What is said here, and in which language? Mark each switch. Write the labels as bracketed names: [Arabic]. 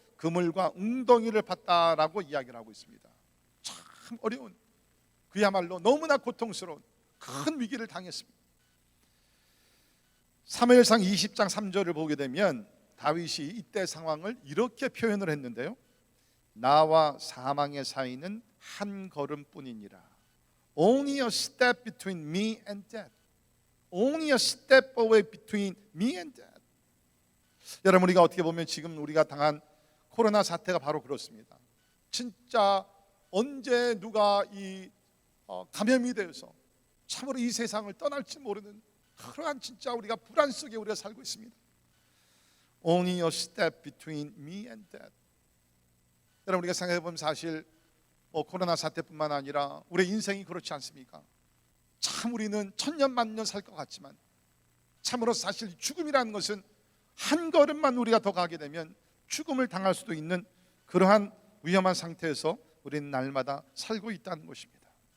[Korean] 그물과 웅덩이를 팠다라고 이야기를 하고 있습니다. 참 어려운, 그야말로 너무나 고통스러운 큰 위기를 당했습니다. 사무엘상 20장 3절을 보게 되면 다윗이 이때 상황을 이렇게 표현을 했는데요. 나와 사망의 사이는 한 걸음뿐이니라. [English] Only a step between me and death. Only a step away between me and death. [Korean] 여러분, 우리가 어떻게 보면 지금 우리가 당한 코로나 사태가 바로 그렇습니다. 진짜 언제 누가 이 감염이 되어서 참으로 이 세상을 떠날지 모르는 그러한 진짜 우리가 불안 속에 우리가 살고 있습니다. [English] Only a step between me and death. [Korean] 여러분, 우리가 생각해 보면 사실 코로나 사태뿐만 아니라 우리 인생이 그렇지 않습니까? 참 우리는 천년만년 살 것 같지만 참으로 사실 죽음이라는 것은 한 걸음만 우리가 더 가게 되면 죽음을 당할 수도 있는 그러한 위험한 상태에서 우리는 날마다 살고 있다는 것입니다.